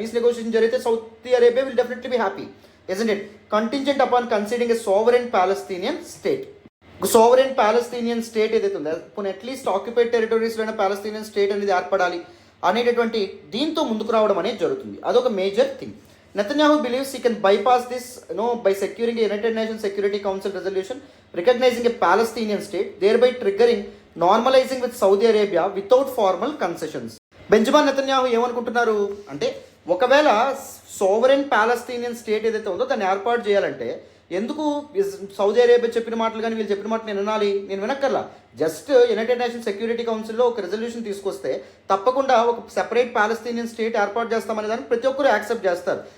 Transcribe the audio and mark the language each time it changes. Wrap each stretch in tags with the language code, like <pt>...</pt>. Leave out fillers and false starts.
<te>Piece negotiation జరిగితే</te> <en>Saudi Arabia will definitely be happy, isn't it? Contingent upon considering a sovereign Palestinian state.</en> <te>Sovereign Palestinian state ఏదైతే ఉందో, పోనీ at least occupied టెరిటరీస్లోనే Palestinian state అనేది ఏర్పడాలి అనేటటువంటి దీంతో ముందుకు రావడం అనేది జరుగుతుంది. అదొక major thing.</te> <en>Netanyahu believes he can bypass this by securing a United Nations Security Council resolution recognizing a Palestinian state, thereby triggering normalizing with Saudi Arabia without formal concessions.</en> <te>Benjamin Netanyahu ఏమనుకుంటున్నారు అంటే, ఒకవేళ sovereign Palestinian state ఏదైతే ఉందో దాన్ని ఏర్పాటు చేయాలంటే ఎందుకు Saudi Arabia చెప్పిన మాటలు కానీ వీళ్ళు చెప్పిన మాట నేను వినాలి, నేను వినక్కర్లా. జస్ట్ యునైటెడ్ నేషన్స్ సెక్యూరిటీ కౌన్సిల్లో ఒక రెజల్యూషన్ తీసుకొస్తే తప్పకుండా ఒక సెపరేట్ పాలస్తీనియన్ స్టేట్ ఏర్పాటు చేస్తామనే దాన్ని ప్రతి ఒక్కరు యాక్సెప్ట్ చేస్తారు.</te>